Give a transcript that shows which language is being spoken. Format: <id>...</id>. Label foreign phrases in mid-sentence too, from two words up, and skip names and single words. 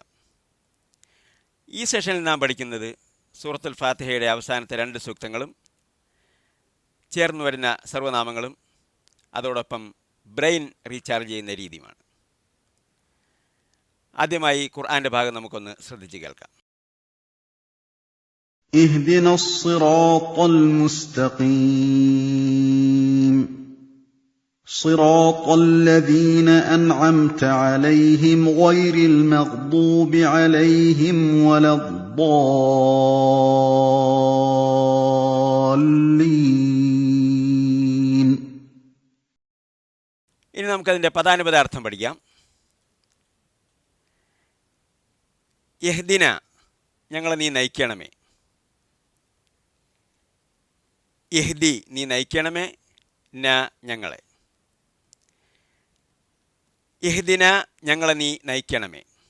<ml>ഈ സെഷനിൽ നാം പഠിക്കുന്നത് സൂറത്തുൽ ഫാത്തിഹയുടെ അവസാനത്തെ 2 സൂക്തങ്ങളും ചേർന്ന് വരുന്ന സർവ്വനാമങ്ങളും അതോടൊപ്പം</ml> <en>brain recharge</en> <ml>ചെയ്യുന്ന രീതിയുമാണ്. ആദ്യമായി ഖുർആന്റെ ഭാഗം നമുക്കൊന്ന് ശ്രദ്ധിച്ച് കേൾക്കാം.</ml> <ar>اهدنا الصراط المستقيم صراط الذين أنعمت عليهم غير المغضوب عليهم ولا الضالين.</ar> <ml>ഇനി നമുക്കതിൻ്റെ പദാനുപദാർത്ഥം പഠിക്കാം. യഹ്ദിന, ഞങ്ങളെ നീ നയിക്കണമേ. യഹ്ദി, നീ നയിക്കണമേ. ന, ഞങ്ങളെ. യഹ്ദിന, ഞങ്ങളെ നീ നയിക്കണമേ.</ml>